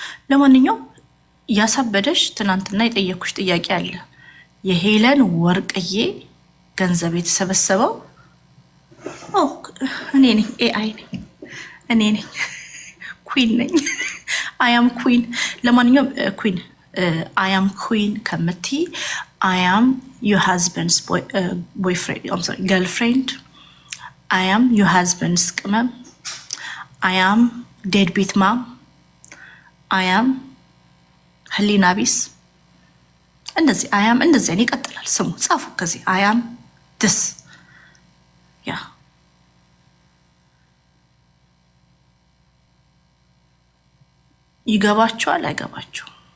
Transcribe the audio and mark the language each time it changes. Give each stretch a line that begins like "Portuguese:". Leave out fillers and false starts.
Amharic: ለማንኛውም ያሳበደሽ ትናንትና የጠየኩሽ ጥያቄ አለ። የሄለን ወርቅዬ ገንዘብ የተሰበሰበው እኔ ነኝ። ኤአይ ነኝ እኔ ነኝ። ኩዊን ነኝ።
English: አያም ኩዊን።
Amharic: ለማንኛውም ኩዊን አያም ኩዊን ከምትይ
English: I am your husband's boyfriend. I'm sorry, girlfriend. I am your husband's ቅመም። I am deadbeat mom.
Amharic: I am ህሊና ቢስ። እንደዚህ I am እንደዚህ ይቀጥላል። ስሙ ጻፉ። ከዚህ I am this ያ ይገባችኋል አይገባችሁም?